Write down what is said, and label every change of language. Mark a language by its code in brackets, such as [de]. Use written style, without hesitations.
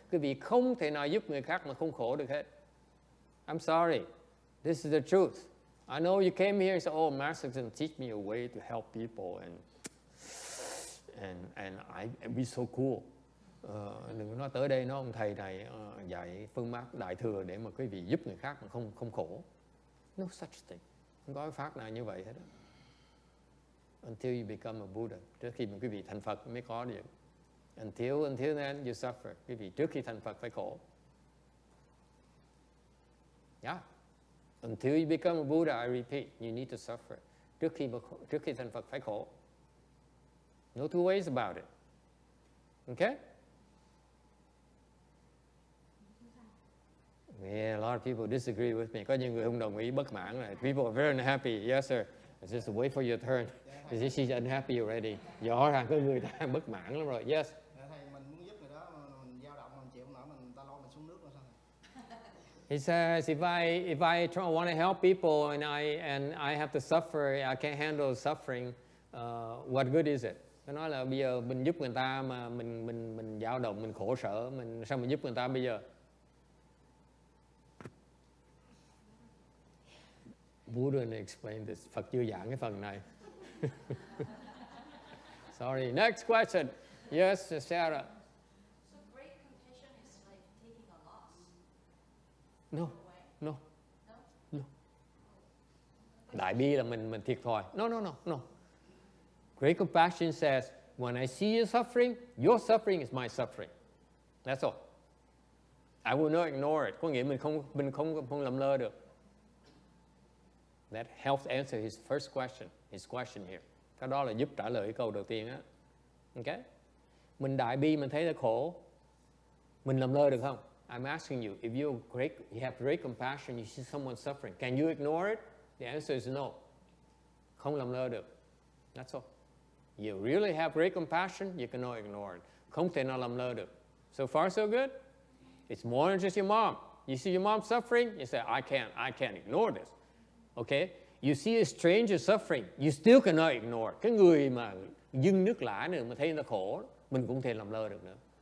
[vi] Quý vị không thể nào giúp người khác mà không khổ được hết. [en] I'm sorry. This is the truth. I know you came here and said, oh, Master can teach me a way to help people and I'd be so cool. [vi] Đừng có nói tới đây ông thầy này dạy phương pháp đại thừa để mà quý vị giúp người khác mà không khổ. [en] No such thing. [vi] Không có pháp nào như vậy hết. [en] Until you become a Buddha. [vi] Trước khi mà quý vị thành Phật mới có được. [en] Until then you suffer. [vi] Quý vị trước khi thành Phật phải khổ. [en] Yeah. Until you become a Buddha, I repeat, you need to suffer. [vi] Trước khi thành Phật phải khổ. [en] No two ways about it. Okay? Yeah, a lot of people disagree with me. [vi] Có nhiều người không đồng ý, bất mãn này. [en] People are very unhappy. Yes, sir. It's just wait for your turn. She's unhappy already. [vi] Rõ ràng có người ta bất mãn lắm rồi. [en] Yes. [vi] Thầy, mình muốn giúp người đó mà mình dao động, mình chịu không nổi, mình ta lo mình xuống nước rồi sao? [en] He says, if I want to help people and I have to suffer, I can't handle suffering. What good is it? [vi] Nó nói là bây giờ mình giúp người ta mà mình dao động, mình khổ sở, sao mình giúp người ta bây giờ? [en] Buddha didn't explain this. [vi] Phật chưa giảng cái phần này. [en] Sorry. Next question. Yes, Sarah. So great compassion is like taking a loss. No, in a way. no, No? no. [vi] Đại bi là mình thiệt thòi. [en] No. Great compassion says, when I see you suffering, your suffering is my suffering. That's all. I will not ignore it. [vi] Có nghĩa mình không làm lơ được. [en] That helps answer his first question, his question here. [vi] Cái đó là giúp trả lời cái câu đầu tiên á. [en] Okay? [vi] Mình đại bi, mình thấy nó khổ. Mình làm lơ được không? [en] I'm asking you, if you have great compassion, you see someone suffering, can you ignore it? The answer is no. [vi] Không làm lơ được. [en] That's all. You really have great compassion, you cannot ignore it. [vi] Không thể nào làm lơ được. [en] So far, so good? It's more than just your mom. You see your mom suffering, you say, I can't ignore this. Okay? You see a stranger suffering, you still cannot ignore. [vi] Cái người mà dưng nước lã nữa mà thấy người ta khổ, mình cũng thể làm lơ được nữa.